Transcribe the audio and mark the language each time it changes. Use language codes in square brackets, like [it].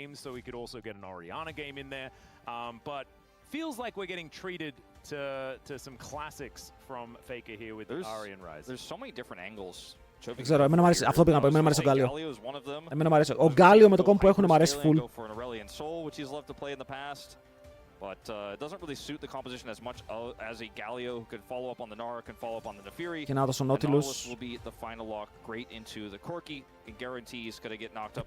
[en] So we could also get an Orianna game in there, but feels like we're getting treated to some classics from Faker here with Ahri and Ryze. There's so many different angles. [el] Δεν ξέρω, εμένα μου αρέσει, αυτό πήγα να πω, εμένα μου αρέσει ο Γκάλιο. [en] Galio is one of them. [el] Εμένα μου αρέσει. Ο Γκάλιο με το κόμπο που έχουν μου αρέσει full. [en] Go for an Aurelion Soul, which he's loved to play in the past. But it doesn't really suit the composition as much as a Galio who could follow up on the Nara, can follow up on the Nefiri. [el] Και να δώσω [en] The Nautilus. Nautilus will be the final lock great into the Corki and guarantees gonna get knocked up